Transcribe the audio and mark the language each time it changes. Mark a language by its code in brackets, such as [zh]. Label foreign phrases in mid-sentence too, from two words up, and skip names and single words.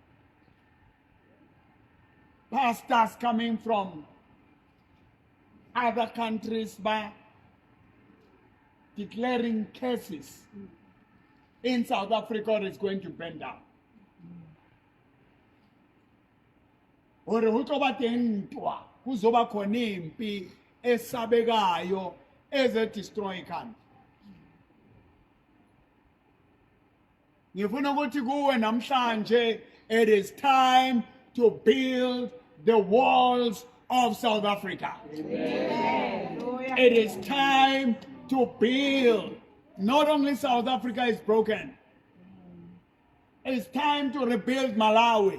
[en] pastors coming from other countries by declaring cases in South Africa is going to burn down. [zu] Or [st] ho tlo ba teng ntwa, [zu] ho zoba khona impi esabekayo eze [en] destroy country. [zu] Ngifuna ukuthi kuwe namhlanje, [en] it is time to build the walls of South Africa. Amen. It is time to build. Not only South Africa is broken, it's time to rebuild Malawi.